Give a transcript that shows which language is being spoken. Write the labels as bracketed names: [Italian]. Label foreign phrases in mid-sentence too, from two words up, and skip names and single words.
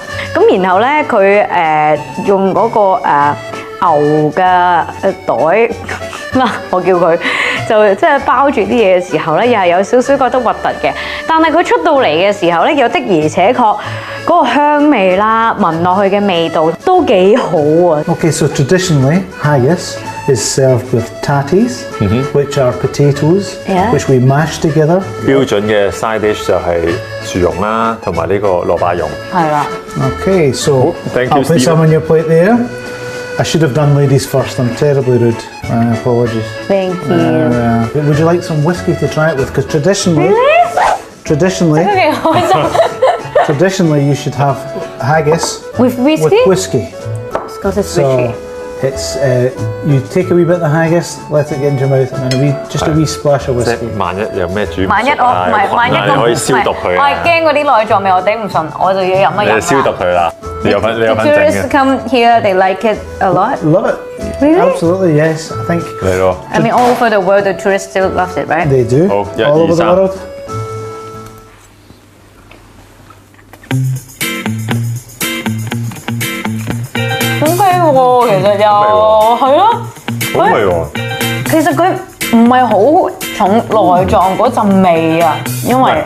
[Cantonese] 咁然後咧，佢用嗰個牛嘅袋啦，我叫佢就即係包住啲嘢嘅時候咧，又係有少少覺得核突嘅。但係佢出到嚟嘅時候咧，又的而且確嗰個香味啦，聞落去嘅味道都幾好啊。 [English] Okay, so traditionally, haggis is served with tatties, which are potatoes, Yeah. which we mash together. [Cantonese] 標準嘅 [English] side dish [Cantonese] 就係薯蓉啦，同埋呢個蘿蔔蓉。係啦。 [English] Okay, so thank you, I'll put Stephen. some on your plate there. I should have done ladies first. I'm terribly rude. Apologies. Thank you。 Would you like some whiskey to try it with? Because traditionally, [Cantonese] 都幾開心。 [English] traditionally you should have haggis With with whiskey? whiskey. Scottish So whiskey. it's you take a wee bit of the haggis, let it get into your mouth, and then just a wee splash of [Cantonese] 即 whiskey. 係萬一有咩煮唔熟萬一我唔係，萬一你可以消毒佢我係啊！驚嗰啲內臟味我頂唔順，我就要飲一飲啦。你就消毒佢啦，你有份整 [English] Tourists [Cantonese] 嘅， [English] come here, they like it a lot. Love it. Really? Absolutely, yes. I think [Cantonese] 嚟咯。 [English] I mean, all over the world, the tourists still loves it, right? they do. Oh, yeah, all over the Isa. world. [Cantonese] 好味喎，其實又係咯。好味喎！其實佢唔係好重內臟嗰陣味啊，因為